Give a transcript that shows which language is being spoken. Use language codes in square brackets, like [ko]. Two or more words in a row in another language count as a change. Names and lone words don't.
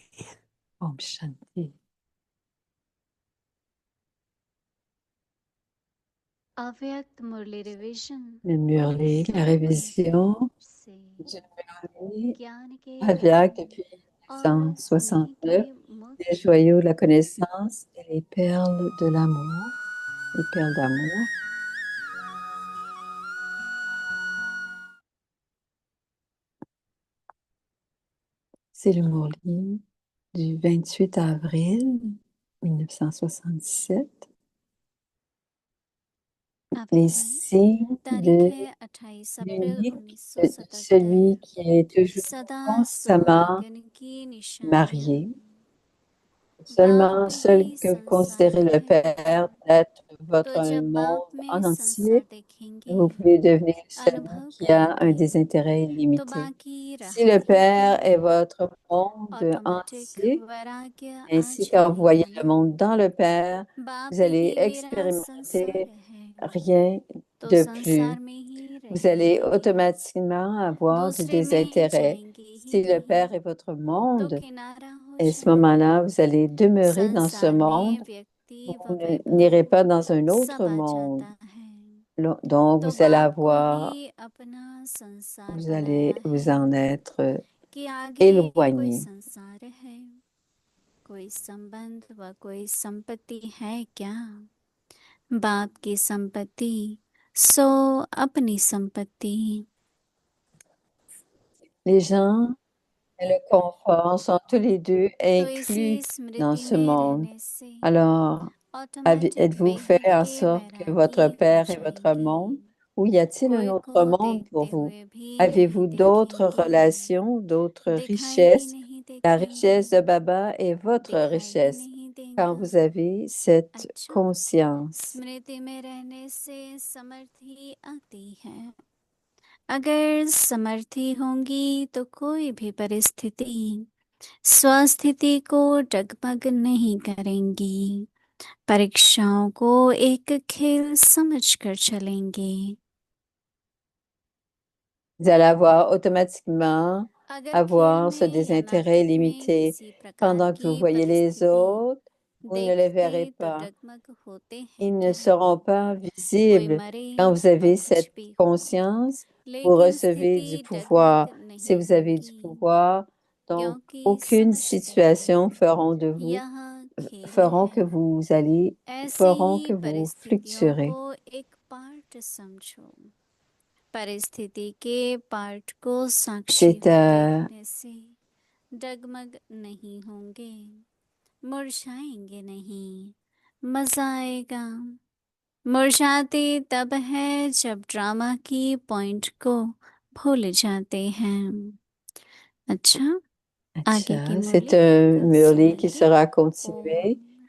[hi] ओम शांति. [en] Avyakt Murli Revision. [fr] Le Murli, la révision du Murli [hi] ज्ञान के Avyak रत्न [fr] depuis [hi] और उन्हीं 1969, के मुख [fr] les joyaux de la connaissance et les perles de l'amour, les perles d'amour. C'est le Murli du 28 avril 1977. Les signes [hi] तारीख [fr] de [hi] है 28 अप्रैल [fr] l'unique, 1977 celui qui est toujours [hi] सदा [fr] constamment [hi] सुहागन की निशानियां [fr] marié, Seulement, seul [hi] में [fr] que vous [hi] संसार [fr] considérez le [hi] है, [fr] Père d'être [hi] तो [fr] votre [hi] जब बाप [fr] monde [hi] में [fr] en [hi] संसार [fr] entier, [hi] देखेंगे, [fr] vous pouvez devenir celui [hi] अनुभव [fr] qui a un [hi] करेंगे, [fr] désintérêt [hi] तो [fr] illimité. [hi] बाकी [fr] Si [hi] रहा [fr] le [hi] ही [fr] Père [hi] क्या? [fr] est votre monde [hi] ऑटोमेटिक [fr] entier, [hi] वैराग्य आ [fr] ainsi quand vous voyez le [hi] जाएगा। [fr] monde dans le Père, [hi] बाप [fr] vous allez [hi] ही मेरा संसार [fr] expérimenter [hi] है, [fr] rien [hi] तो [fr] de [hi] संसार [fr] plus. [hi] में ही [fr] Vous allez [hi] रहेंगे, [fr] automatiquement avoir du [hi] दूसरे में [fr] désintérêt. [hi] जाएंगे ही [fr] Si le [hi] नहीं, [fr] Père est votre [hi] तो [fr] monde, [hi] किनारा हो [fr] à ce [hi] जाएंगे। [fr] moment-là, vous allez demeurer dans ce [hi] संसार [fr] monde. [hi] में व्यक्ति [fr] Vous [hi] व [fr] n'irez [hi] वैभव [fr] pas dans un autre [hi] सब आ [fr] monde. [hi] जाता है, [fr] Donc, [hi] तो [fr] vous allez [hi] बाप को [fr] avoir, [hi] ही अपना संसार [fr] vous [hi] बनाया [fr] allez vous [hi] है [fr] en être [hi] कि आगे कोई [fr] éloigné. [hi] संसार है, कोई संबंध व कोई संपत्ति है क्या? बाप की संपत्ति सो अपनी संपत्ति। [fr] Les gens et le confort sont tous les deux [hi] तो इसी [fr] inclus dans [hi] स्मृति [fr] ce [hi] में [fr] monde. [hi] रहने से [fr] Alors, [hi] ऑटोमेटिक [fr] êtes-vous fait [hi] बेहद [fr] en [hi] के [fr] sorte que votre [hi] वैरागी हो [fr] Père est votre [hi] जाएंगे, [fr] monde ou y a-t-il un [hi] कोई [fr] autre [hi] को [fr] monde pour [hi] देखते [fr] vous? [hi] हुए भी [fr] Avez-vous [hi] नहीं [fr] d'autres [hi] देखेंगे, [fr] relations, d'autres [hi] दिखाई भी [fr] richesses? [hi] नहीं [fr] La [hi] देखेंगे, [fr] richesse de Baba est votre [hi] दिखाई भी [fr] richesse [hi] नहीं [fr] quand [hi] देगा। [fr] vous avez cette [hi] अच्छा, [fr] conscience. [hi] स्मृति में रहने से समर्थी आती है। अगर समर्थी होंगी तो कोई भी परिस्थिति स्वस्थिति को डगमग नहीं करेंगी, परीक्षाओं को एक खेल समझकर चलेंगे। [fr] Vous allez avoir automatiquement [hi] अगर खेल [fr] avoir ce [hi] में या [fr] désintérêt [hi] नाटक में [fr] limité. [hi] किसी प्रकार [fr] Pendant que vous [hi] की [fr] voyez les [hi] परिस्थिति [fr] autres, vous ne les verrez [hi] देखते तो [fr] pas. [hi] डगमग होते हैं [fr] Ils ne [hi] क्या? [fr] seront pas [hi] कोई [fr] visibles. [hi] मरे [fr] Quand vous [hi] और [fr] avez [hi] कुछ [fr] cette [hi] भी हो, [fr] conscience, vous [hi] लेकिन [fr] recevez du [hi] स्थिति [fr] pouvoir. [hi] डगमग [fr] Si [hi] नहीं [fr] vous avez du [hi] होगी, [fr] pouvoir, donc [hi] क्योंकि [fr] aucune [hi] समझते हैं [fr] situation feront de vous, [hi] यह खेल [fr] feront [hi] है। [fr] que vous allez, [hi] ऐसी [fr] feront [hi] ही [fr] que vous [hi] परिस्थितियों [fr] fluctuerez. [hi] को एक पार्ट समझो, परिस्थिति के पार्ट को साक्षी [fr] C'est [hi] होते रहने से डगमग नहीं होंगे, मुरझाएंगे नहीं, मजा आएगा। मुरझाते तब है जब ड्रामा की पॉइंट को भूल जाते हैं। अच्छा, आगे की [fr] Acha, c'est [hi] मुरली [fr] un [hi] कल [fr] murli qui [hi] सुनेंगे। [fr] sera continué [hi] ओम